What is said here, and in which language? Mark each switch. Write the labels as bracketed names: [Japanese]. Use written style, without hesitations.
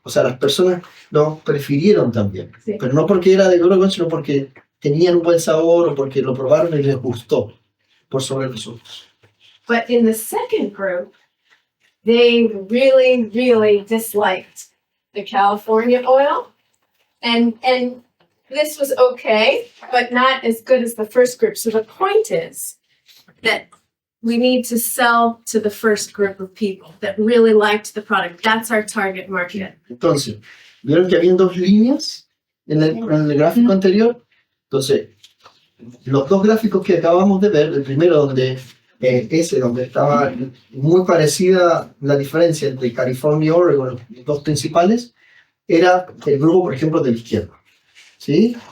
[Spanish] O sea, las personas lo prefirieron también, Sí. pero no porque era de Oregon, sino porque tenían un buen sabor o porque lo probaron y les gustó por sobre los otros. [English] But in the second group, they really, really disliked the California oil. And this was okay, but not as good as the first group. So the point is that we need to sell to the first group of people that really liked the product. That's our target market. [Spanish] Entonces, vieron que habían dos líneas en el gráfico anterior. Entonces, los dos gráficos que acabamos de ver, el primero donde donde estaba muy parecida la diferencia entre California y Oregon, los dos principales, era el grupo, por ejemplo, de la izquierda, ¿sí?